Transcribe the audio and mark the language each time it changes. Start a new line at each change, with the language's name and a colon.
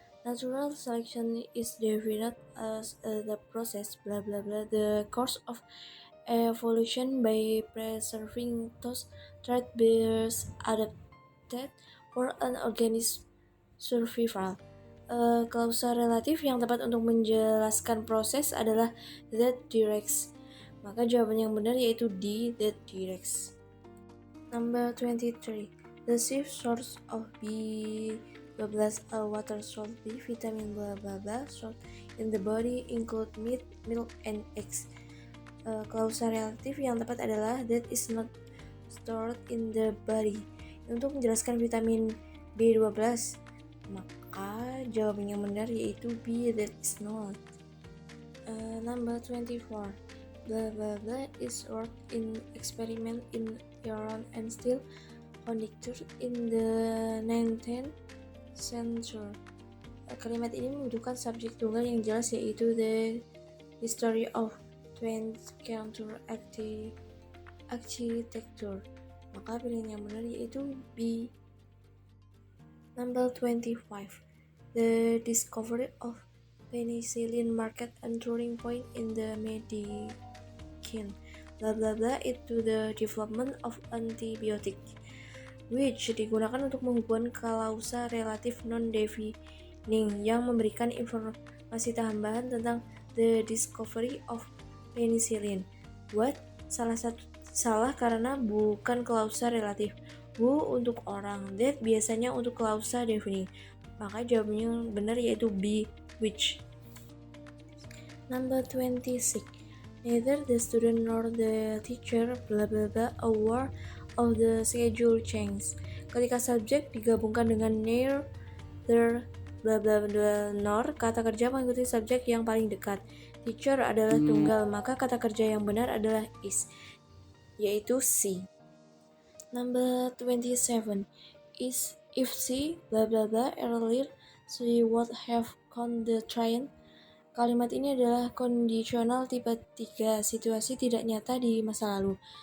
English: Natural selection is defined as the process blah blah blah the course of evolution by preserving those traits best adapted for an organism survival.
Indonesian: Klausa relatif yang tepat untuk menjelaskan proses adalah
English: that directs.
Indonesian: Maka jawaban yang benar yaitu D.
English: That directs. Number 23. The chief source of B12 water salt B vitamin blah blah blah salt in the body include meat, milk, and eggs.
Indonesian: Klausa relatif yang tepat adalah
English: that is not stored in the body.
Indonesian: Untuk menjelaskan vitamin B12, maka jawaban yang benar yaitu B.
English: That is not. Number 24. Blah blah blah is worked in experiment in iron and steel conductor in the 19th century.
Indonesian: Kalimat ini membutuhkan subjek tunggal yang jelas yaitu
English: the history of 20th century architecture.
Indonesian: Maka pilihan yang benar yaitu B.
English: Number 25. The discovery of penicillin marked a turning point in the medicine. Blah blah blah it to the development of antibiotic, which
Indonesian: digunakan untuk menghubungkan klausa relatif non-defining yang memberikan informasi tambahan tentang
English: the discovery of penicillin. What?
Indonesian: Salah karena bukan klausa relatif. Who untuk orang, that biasanya untuk klausa defining. Maka jawabannya yang benar yaitu B, which.
English: Number 26. Neither the student nor the teacher blah blah blah aware of the schedule change.
Indonesian: Ketika subjek digabungkan dengan neither blah blah blah nor, kata kerja mengikuti subjek yang paling dekat. Teacher adalah tunggal, maka kata kerja yang benar adalah is, yaitu C.
English: Number 27. Is if she blah blah blah earlier, she would have gone the train.
Indonesian: Kalimat ini adalah kondisional tipe 3, situasi tidak nyata di masa lalu.